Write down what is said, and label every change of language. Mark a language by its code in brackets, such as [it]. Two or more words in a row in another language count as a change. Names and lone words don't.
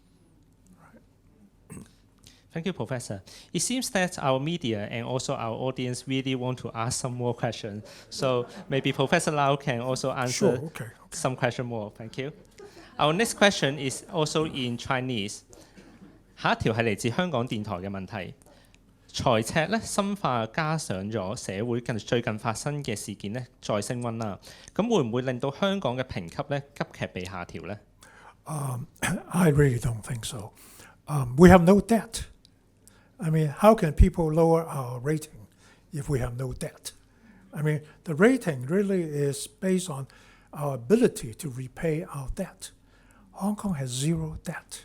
[en] Thank you, Professor. It seems that our media and also our audience really want to ask some more questions. So maybe Professor Lau can also answer some question more. Thank you. Our next question is also in Chinese. [yue] 下一條係嚟自香港電台嘅問題。財赤咧深化加上咗社會最近發生嘅事件咧再升溫啦，咁會唔會令到香港嘅評級咧急劇被下調咧 [en] ？I really don't think so. We have no debt. I mean, how can people lower our rating if we have no debt? I mean, the rating really is based on our ability to repay our debt. Hong Kong has zero debt.